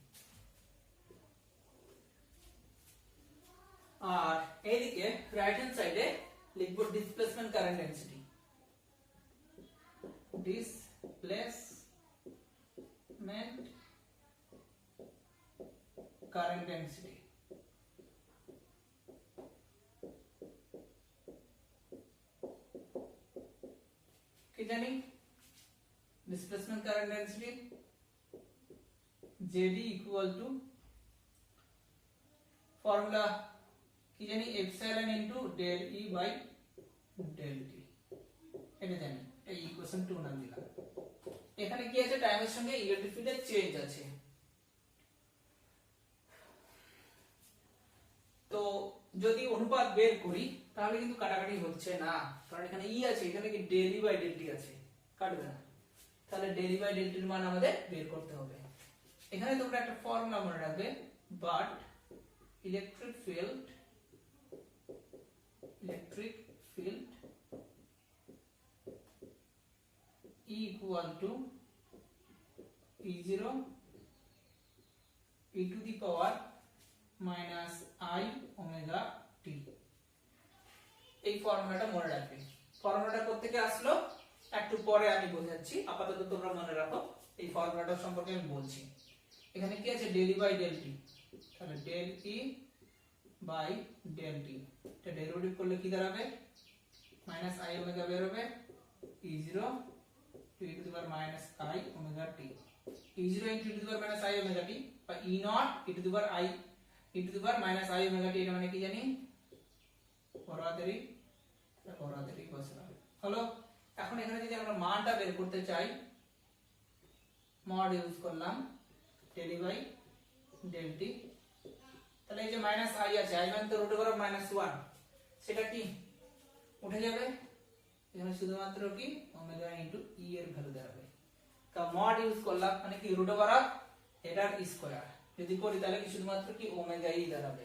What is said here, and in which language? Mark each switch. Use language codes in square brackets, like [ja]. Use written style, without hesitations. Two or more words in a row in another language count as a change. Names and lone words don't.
[bn] আর এইদিকে [en] right hand side [bn] লিখব [en] displacement current density, displacement current density. [bn] কি জানি, [en] displacement current density JD = formula [bn] কি জানি, [en] epsilon into del E by del T, [bn] এটা জানি, এই ইকুয়েশন 2 নাম দিলাম। এখানে কি আছে, টাইমের সঙ্গে [en] electric field [bn] চেঞ্জ আছে। তো যদি অনুপাত বের করি তাহলে কিন্তু কাটাকাটি হচ্ছে না, কারণ এখানে ই আছে, এখানে কি [en] del E by del T [bn] আছে, কাটবে না। তাহলে [en] del E by del T [bn] এর মান আমাদের বের করতে হবে। এখানে তোমরা একটা ফর্মুলা মনে রাখবে, [en] but electric field E = E0 e to the power minus I omega t. [bn] এই ফর্মুলাটা মনে রাখবে। ফর্মুলাটা কোথা থেকে আসলো একটু পরে আমি বোঝাচ্ছি, আপাতত তোমরা মনে রাখো। এই ফর্মুলাটা সম্পর্কে আমি বলছি। এখানে কি আছে, [en] del E by del T, তাহলে del E by del T, [bn] এটা ডেরিভেটিভ করলে কি দাঁড়াবে, [en] minus I omega [bn] বের হবে, [en] E0 to e to the power minus I omega t, E0 into e to the power minus I omega t বা E0 e to the power minus I omega t, [bn] এটা মানে কি জানি, পরমাত্রি বসলাম। হলো, এখন এখানে যদি আমরা মানটা বের করতে চাই, [en] mod use [bn] করলাম [en] del E by del T, [bn] তাহলে এই যে [en] minus I [bn] আছে, I মানে তো √(-1), সেটা কি উঠে যাবে, এখানে শুধুমাত্র কি [en] omega into E [bn] এর ভ্যালু দাঁড়াবে। কা [en] mod use [bn] করলাম মানে কি √(, এটার স্কয়ার যদি করি তাহলে কি শুধুমাত্র কি ওমেগা ই দাঁড়াবে।